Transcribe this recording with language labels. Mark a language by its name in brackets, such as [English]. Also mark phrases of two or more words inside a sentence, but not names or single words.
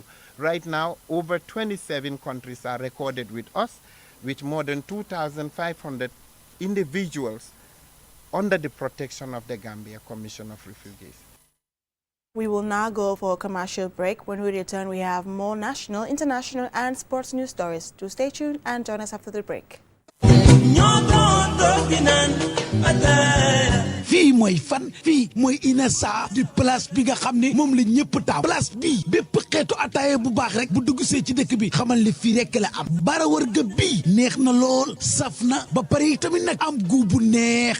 [English] Right now, over 27 countries are recorded with us, with more than 2,500 individuals under the protection of the Gambia Commission of Refugees. We will now go for a commercial break. When we return, we have more national, international, and sports news stories. Do stay tuned and join us after the break. [Wolof] fii mooy fan fii mooy Inessa di place bi nga xam ne moom la ñëpp taaw place bii bépp xeetu ataaya bu baax rek bu dugg see ci dëkk bi xamal li fii rek la am bara wërga bii neex na lool saf na ba pare tamit nag am gu bu neex